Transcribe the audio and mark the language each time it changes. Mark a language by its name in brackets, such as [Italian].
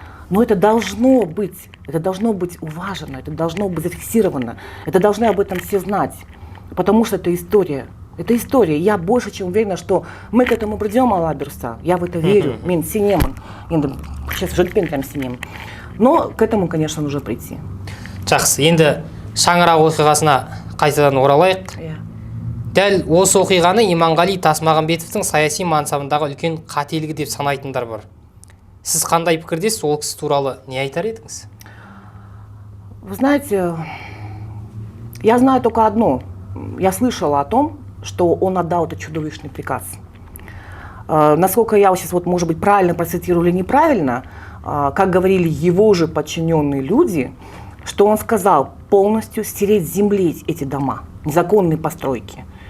[Russian] Но это должно быть уважено, это должно быть зафиксировано, это должны об этом все знать, потому что это история. Это история. Я больше чем уверена, что мы к этому придем, Алла Дурса. Я в это верю. [Kazakh] Мен сенемін. [Russian] Енді сейчас [Kazakh] жігітпен прям сенемін. [Russian] Но к этому, конечно, нужно прийти. [Kazakh] Жақсы, енді шаңырақ оқиғасына қайтадан оралайық. Дәл осы оқиғаны Иманғали Тасмағамбетовтің саяси мансабындағы үлкен қателігі деп санайтындар бар. Сіз қандай пікірдесіз, ол кісі туралы не айтар едіңіз? [Russian] Вы знаете, я знаю только одно. Я слышала о том, что он отдал этот чудовищный приказ. Насколько я сейчас, вот, может быть, правильно процитирую или неправильно, как говорили его же подчиненные люди, что он сказал полностью стереть с земли эти дома, незаконные постройки.